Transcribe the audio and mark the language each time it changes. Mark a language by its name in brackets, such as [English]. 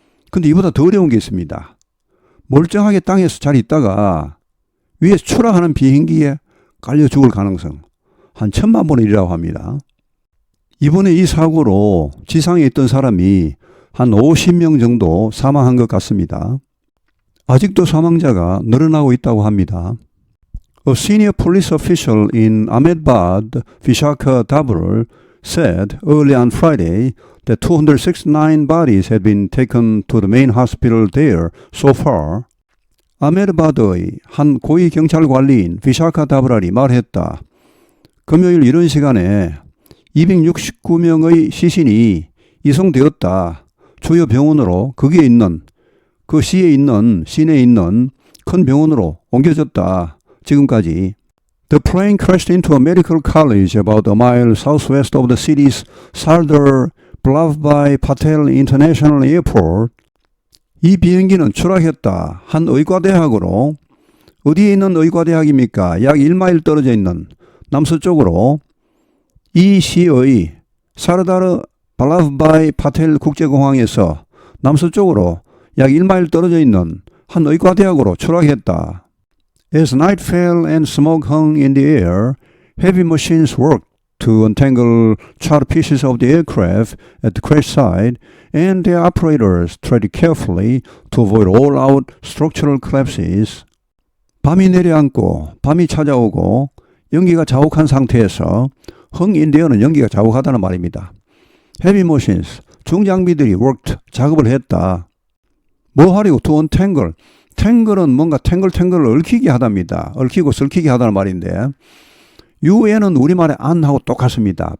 [Korean] 근데 이보다 더 어려운 게 있습니다. 멀쩡하게 땅에서 잘 있다가 위에서 추락하는 비행기에 깔려 죽을 가능성 한 1000만 분의 1이라고 합니다. 이번에 이 사고로 지상에 있던 사람이 한 50명 정도 사망한 것 같습니다. 아직도 사망자가 늘어나고 있다고 합니다. [English] A senior police official in Ahmedabad, Visakhapatnam, said early on Friday that 269 bodies had been taken to the main hospital there so far. [Korean] 아메드바드의 한 고위 경찰 관리인 비샤카다브랄이 말했다. 금요일 이런 시간에 269명의 시신이 이송되었다. 주요 병원으로 거기에 있는 그 시에 있는 시내에 있는 큰 병원으로 옮겨졌다. 지금까지. [English] The plane crashed into a medical college about a mile southwest of the city's Sardar Vallabhbhai Patel International Airport. [Korean] 이 비행기는 추락했다. 한 의과대학으로 어디에 있는 의과대학입니까? 약 1마일 떨어져 있는 남서쪽으로 이 시의 사르다르 발라브바이 파텔 국제공항에서 남서쪽으로 약 1마일 떨어져 있는 한 의과대학으로 추락했다. [English] As night fell and smoke hung in the air, heavy machines worked to untangle charred pieces of the aircraft at the crash site, and the operators treaded carefully to avoid all-out structural collapses. [Korean] 밤이 내려앉고 밤이 찾아오고 연기가 자욱한 상태에서 흥인데어는 연기가 자욱하다는 말입니다. [English] Heavy machines, [Korean] 중장비들이 [English] worked, [Korean] 작업을 했다. 뭐 하려고? [English] To untangle. [Korean] tangle은 뭔가 탱글을 얽히게 하답니다. 얽히고 설키게 하다는 말인데 UN은 우리말의 안하고 똑같습니다.